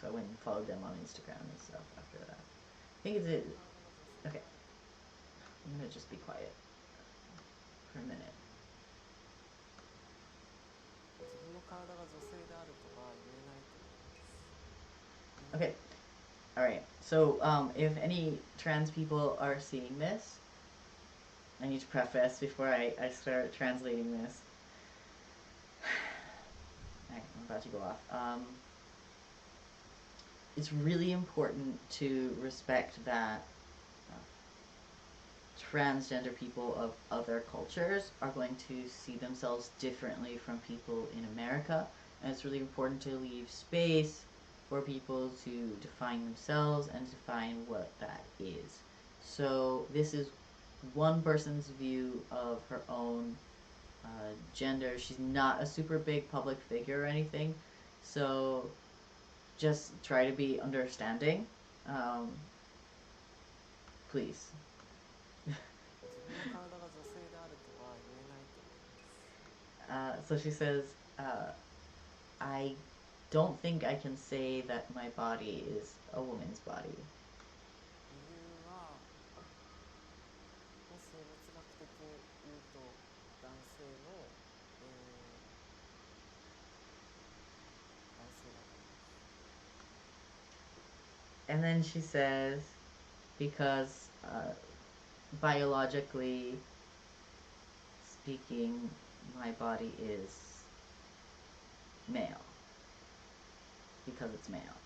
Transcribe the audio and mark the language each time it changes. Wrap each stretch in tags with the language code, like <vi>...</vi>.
<en>So I went and followed them on Instagram and stuff after that. I think it's okay. I'm gonna just be quiet for a minute.</en> <ja>自分の体が女性であるとは言えないと思います。</ja> <en>Okay. All right. So, if any trans people are seeing this, I need to preface before I start translating this. Alright, I'm about to go off. It's really important to respect that transgender people of other cultures are going to see themselves differently from people in America, and it's really important to leave space for people to define themselves and define what that is. So this is one person's view of her own gender. She's not a super big public figure or anything, so just try to be understanding. Please.</en> <ja>自分の体が女性であるとは言えないと思います。</ja> <en>So she says, I don't think I can say that my body is a woman's body.</en> <ja>理由は、生物学的に言うと男性の、男性だと思います。</ja> <en>And then she says, because biologically speaking, my body is male. Because it's male.</en>